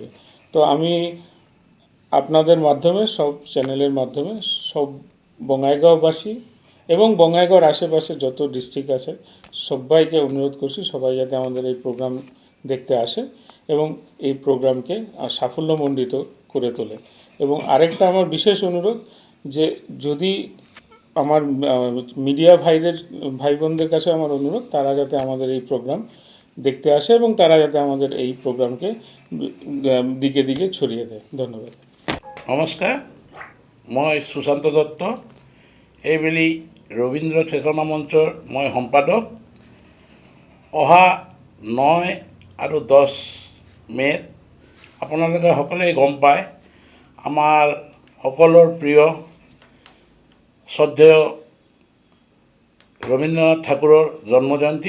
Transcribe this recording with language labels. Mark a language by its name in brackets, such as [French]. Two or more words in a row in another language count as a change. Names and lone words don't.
[Bangla] তো আমি আপনাদের মাধ্যমে, সব চ্যানেলের মাধ্যমে, সব বঙাইগাঁওবাসী এবং বঙাইগাঁওর আশেপাশে যত ডিস্ট্রিক্ট আছে সবাইকে অনুরোধ করছি, সবাই যাতে আমাদের এই প্রোগ্রাম দেখতে আসে এবং এই প্রোগ্রামকে সাফল্যমণ্ডিত করে তোলে। এবং আরেকটা আমার বিশেষ অনুরোধ, যে যদি আমার মিডিয়া ভাই বোনদের কাছে আমার অনুরোধ, তারা যাতে আমাদের এই প্রোগ্রাম দেখতে আসে এবং তারা যাতে আমাদের এই প্রোগ্রামকে দিকে দিকে ছড়িয়ে দেয়। ধন্যবাদ। [Assamese] নমস্কাৰ, মই সুশান্ত দত্ত, এইবেলি ৰবীন্দ্ৰ চেতনা মঞ্চৰ মই সম্পাদক। অহা 9 আৰু 10 মে'ত আপোনালোকে সকলোৱে গম পায়, আমাৰ সকলৰ প্ৰিয় শ্ৰদ্ধেয় ৰবীন্দ্ৰনাথ ঠাকুৰৰ জন্মজয়ন্তী।